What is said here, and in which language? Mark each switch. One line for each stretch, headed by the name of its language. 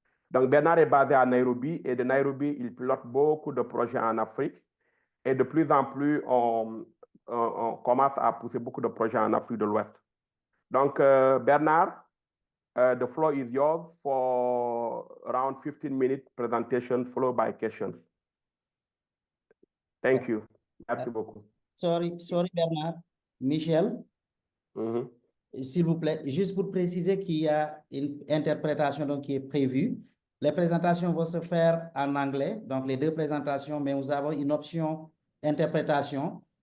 French: Donc, Bernard est basé à Nairobi et de Nairobi, il pilote beaucoup de projets en Afrique et de plus en plus, on commence à pousser beaucoup de projets en Afrique de l'Ouest. Donc, Bernard,
English: the floor is yours for around 15-minute presentation followed by questions. Thank you.
French: Merci beaucoup.
English: Sorry, Bernard.
French: Michel, s'il vous plaît, juste pour préciser qu'il y a une interprétation donc, qui est prévue. Les présentations vont se faire en anglais, donc les deux présentations, mais nous avons une option interprétation.